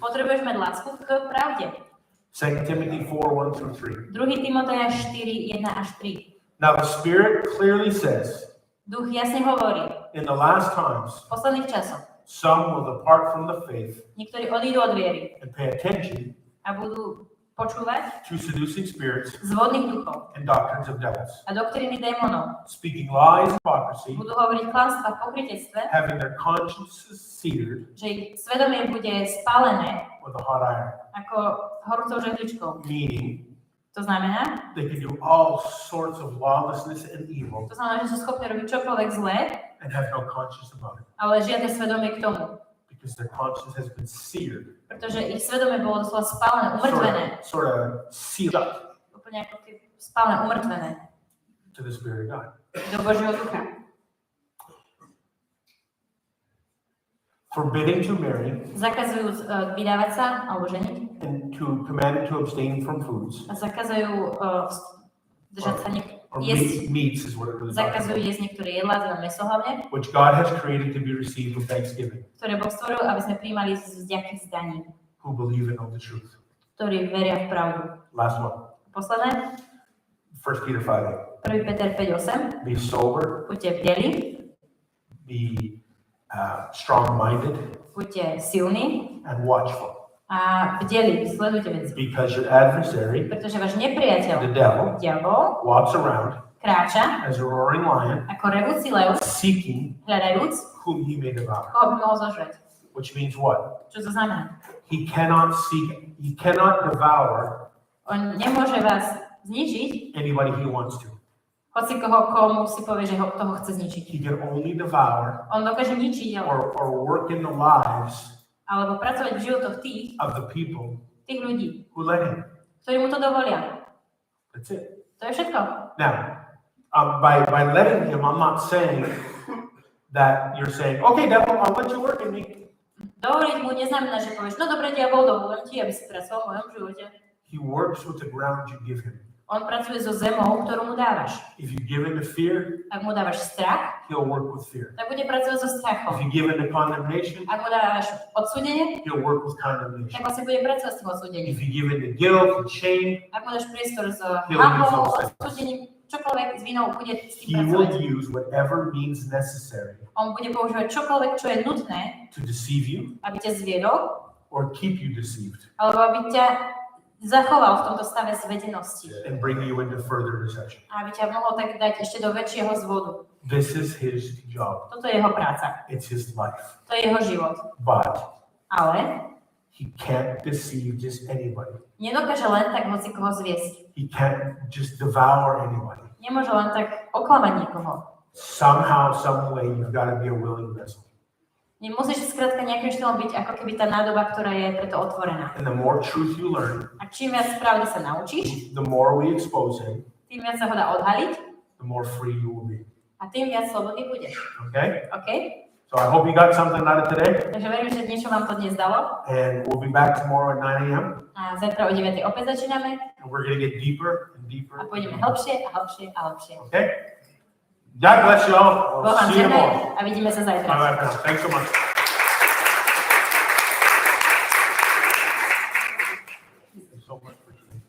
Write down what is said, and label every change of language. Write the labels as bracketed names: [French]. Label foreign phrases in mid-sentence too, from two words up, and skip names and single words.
[Slovak] Potrebuješ mať lásku k pravde. [English] 2 Timothy 4:1-3. [Slovak] 2. Timoteja 4:1-3. [English] Now the Spirit clearly says, [Slovak] Duch jasne hovorí, [English] in the last times, [Slovak] v posledných časoch, [English] some will depart from the faith [Slovak] niektorí odídu od viery [English] and pay attention [Slovak] a budú počúvať [English] to seducing spirits [Slovak] zvodných duchov [English] and doctrines of devils, [Slovak] a doktríny démonov. [English] speaking lies and hypocrisy, [Slovak] Budú hovoriť klamstvá v pokrytectve, [English] having their consciences seared [Slovak] že ich svedomie bude spálené [English] with a hot iron. [Slovak] ako horúcou žehličkou. [English] Meaning, [Slovak] To znamená, [English] they can do all sorts of lawlessness and evil [Slovak] to znamená, že sú schopní robiť čokoľvek zlé, [English] and have no conscience about it, [Slovak] ale žiadne svedomie k tomu. [English] because their conscience has been seared, [Slovak] Pretože ich svedomie bolo doslova spálené, umrtvené. [English] sort of sealed up [Slovak] Úplne ako keby spálené, umrtvené. [English] to the Spirit of God. [Slovak] Do Božieho ducha. [English] Forbidding to marry [Slovak] Zakazujú vydávať sa alebo ženiť. [English] and commanded to abstain from foods. [Slovak] A zakazujú držať sa [English] Or [Slovak] jesť. [English] meats is what it really talks [Slovak] Zakazujú [English] about. [Slovak] jesť niektoré jedlá, teda mäso hlavne, [English] Which God has created to be received with thanksgiving, [Slovak] ktoré Boh stvoril, aby sme prijímali z vďaky zdaní, [English] who believe and know the truth. [Slovak] ktorí veria v pravdu. [English] Last one, [Slovak] Posledné, [English] 1 Peter 5:8. [Slovak] 1. Peter 5:8. [English] Be sober, [Slovak] Buďte bdeli, [English] be strong-minded, [Slovak] buďte silní [English] and watchful. [Slovak] a bdeli, sledujte veci. [English] Because your adversary, [Slovak] Pretože váš nepriateľ, [English] the devil, [Slovak] diabol, [English] walks around [Slovak] kráča [English] as a roaring lion, [Slovak] ako revúci lev, [English] seeking [Slovak] hľadajúc, [English] whom he may devour. [Slovak] koho by mohol zožrať. [English] Which means what? [Slovak] Čo to znamená? [English] He cannot devour [Slovak] On nemôže vás zničiť, [English] anybody he wants to. [Slovak] hoci komu si povie, že toho chce zničiť. [English] He can only devour [Slovak] On dokáže ničiť [English] or work in the lives [Slovak] alebo pracovať v životoch [English] of the people [Slovak] tých ľudí, [English] who let him. [Slovak] ktorí mu to dovolia. [English] That's it. [Slovak] To je všetko. [English] Now, by letting him, I'm not saying that you're saying, okay, devil, I'll let you work in me. [Slovak] Dovoliť mu neznamená, že povieš, no dobre, diabol, dovolím ti, aby si pracoval v mojom živote. [English] He works with the ground you give him. [Slovak] On pracuje so zemou, ktorú mu dávaš. [English] If you give him the fear, [Slovak] Ak mu dávaš strach, [English] he'll work with fear. [Slovak] tak bude pracovať so [English] If [Slovak] strachom. [English] you give him the condemnation, [Slovak] Ak mu dávaš odsúdenie, [English] he'll work with [Slovak] tak [English] condemnation. [Slovak] vlastne bude pracovať s tým odsúdením. [English] If you give him the guilt and shame, [Slovak] Ak mu dáš priestor s [English] He'll [Slovak] hanbou, [English] use those [Slovak] odsúdením, čokoľvek s vinou bude s [English] he [Slovak] tým [English] will [Slovak] pracovať. [English] use whatever means necessary [Slovak] On bude používať čokoľvek, čo je nutné, [English] to deceive you [Slovak] aby ťa zviedol, [English] or keep you deceived [Slovak] alebo aby ťa zachoval v tomto stave zvedenosti. [English] and bring you into further deception. [Slovak] A aby ťa mohol tak dať ešte do väčšieho zvodu. [English] This is his job. [Slovak] Toto je jeho práca. [English] It's his life. [Slovak] To je jeho život. [English] But [Slovak] Ale [English] he can't deceive just anybody. [Slovak] nedokáže len tak hoci koho zviesť. [English] He can't just devour anybody. [Slovak] Nemôže len tak oklamať niekoho. [English] Somehow, some way, you've got to be a willing vessel. [Slovak] Musíš skrátka nejakým štýlom byť ako keby tá nádoba, ktorá je preto otvorená. [English] And the more truth you learn, [Slovak] A čím viac pravdy sa naučíš, [English] the more we expose him, [Slovak] tým viac sa ho dá odhaliť [English] the more free you will be. [Slovak] a tým viac slobodný budeš. [English] Okay? [Slovak] OK? [English] So I hope you got something out of today. [Slovak] Takže verím, že niečo vám to dnes dalo. [English] And we'll be back tomorrow at 9 a.m. [Slovak] A zajtra o 9 opäť začíname. [English] And we're going to get deeper and deeper. [Slovak] A pôjdeme hlbšie a hlbšie a hlbšie. [English] Okay? God bless you all. [Slovak] Boh vám [English] See you [Slovak] žehnaj [English] tomorrow. [Slovak] a vidíme sa zajtra. [English] Bye bye. Thanks so much. Thank you so much for